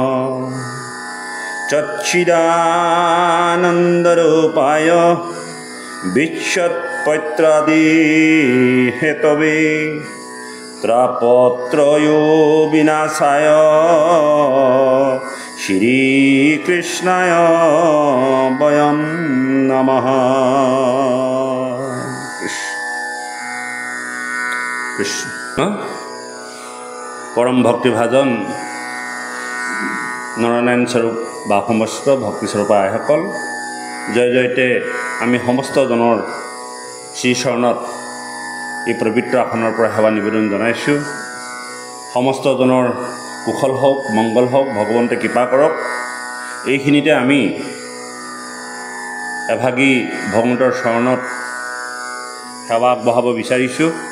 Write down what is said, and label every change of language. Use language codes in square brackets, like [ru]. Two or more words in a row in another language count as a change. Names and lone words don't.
[sa] सच्चिदानन्दरूपाय विच्युतपत्रादि हेतवे त्रापत्रयो विनाशाय श्रीकृष्णाय वयं नमः। [as] কৃষ্ণ পৰম ভক্তিভাজন নৰনাৰায়ণ স্বৰূপ বা সমস্ত ভক্তিস্বৰূপ আইসকল, জয় জয়তে আমি সমস্ত জনৰ শ্ৰীচৰণত এই পবিত্ৰ আসনৰ পৰা সেৱা নিবেদন জনাইছোঁ। সমস্ত জনৰ কুশল হওক, মংগল হওক, ভগৱন্তে কৃপা কৰক। এইখিনিতে আমি এভাগী ভগৱন্তৰ চৰণত সেৱা আগবঢ়াব বিচাৰিছোঁ।